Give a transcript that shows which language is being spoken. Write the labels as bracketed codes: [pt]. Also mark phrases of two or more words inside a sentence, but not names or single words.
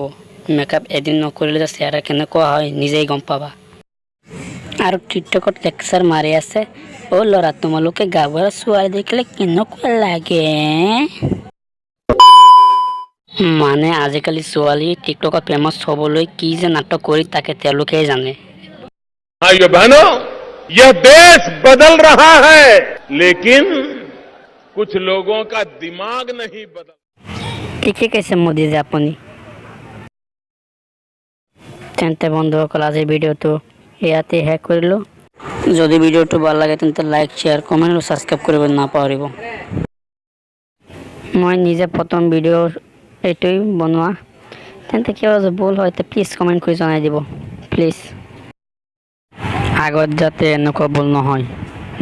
[as] মেকআপ এদিন নকৰিলে যে চেহেৰা কেনেকুৱা হয় নিজেই গম পাবা। আৰু টিকটকত লেকচাৰ মাৰি আছে, অ' ল'ৰা তোমালোকে গাভৰু ছোৱালী দেখিলে কেনেকুৱা লাগে? মানে আজিকালি ছোৱালী টিকটকত ফেমাছ হ'বলৈ কি যে নাটক কৰি থাকে তেওঁলোকেই জানে। [hi] भाइयों बहनों, यह देश बदल रहा है, लेकिन कुछ लोगों का दिमाग नहीं बदल। [as] ঠিকে কৈছে মোদীজী আপুনি। তেন্তে বন্ধুসকল, আজিৰ ভিডিঅ'টো ইয়াতে শেষ কৰিলোঁ। যদি ভিডিঅ'টো ভাল লাগে তেন্তে লাইক, শ্বেয়াৰ, কমেণ্ট আৰু ছাবস্ক্ৰাইব কৰিব নাপাহৰিব। মই নিজে প্ৰথম ভিডিঅ' এইটোৱেই বনোৱা, তেন্তে কিবা যদি ভুল হয় প্লিজ কমেণ্ট কৰি জনাই দিব প্লিজ, আগত যাতে এনেকুৱা ভুল নহয়।